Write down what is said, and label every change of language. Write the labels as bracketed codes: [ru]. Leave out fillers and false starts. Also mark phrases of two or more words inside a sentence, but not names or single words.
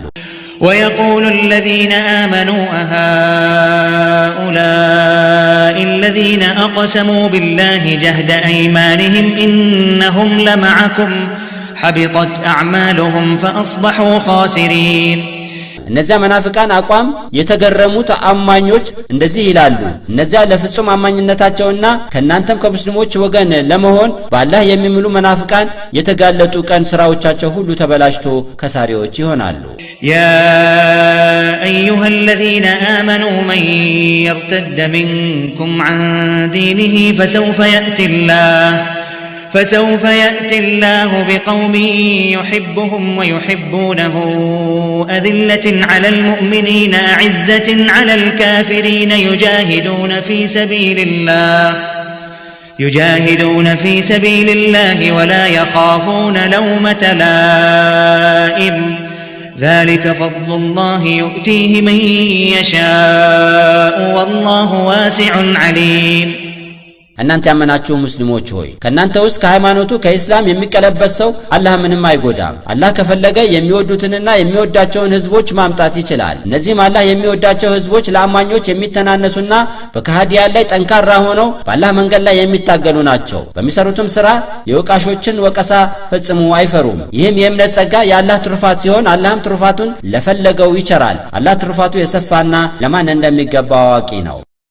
[ar] ويقول الذين آمنوا أهؤلاء الذين أقسموا بالله جهد أيمانهم إنهم لمعكم حبطت أعمالهم فأصبحوا خاسرين [am] እነዚያ መናፍቃን አቋም የተገረሙት አማኞች እንደዚህ ይላሉ። እነዚያ ለፍጹም አማኝነታቸውና ከናንተም ከሙስሊሞች ወገን ለመሆን በአላህ የሚምሉ መናፍቃን የተጋለጡ ቀን ስራዎቻቸው ሁሉ ተበላሽቶ ከሳሪዎች ይሆናሉ። [ar] يا أيها الذين آمنوا من يرتد منكم عن دينه فسوف يأتي الله بقوم يحبهم ويحبونه أذلة على المؤمنين أعزة على الكافرين يجاهدون في سبيل الله ولا يخافون لومة لائم ذلك فضل الله يؤتيه من يشاء والله واسع عليم [am] እናንተ ያመናችሁ ሙስሊሞች ሆይ ከናንተ ውስጥ ከሃይማኖቱ ከኢስላም የሚቀለበስ ሰው አላህ ምንም አይጎዳም። አላህ ከፈለገ የሚወዱትንና የሚወዳቸውን ህዝቦች ማምጣት ይችላል። እነዚህም አላህ የሚወዳቸው ህዝቦች ለአማኞች የሚተናነሱና በካህዲያን ላይ ጠንካራ ሆነው በአላህ መንገድ ላይ የሚታገሉ ናቸው። በሚሰሩትም ስራ የወቃሾችን ወቀሳ ፈጽሞ አይፈሩም። ይህም የእምነት ጸጋ የአላህ ትሩፋት ሲሆን አላህም ትሩፋቱን ለፈለገው ይቸራል። አላህ ትሩፋቱ የሰፋና ለማን እንደሚገባ አዋቂ ነው።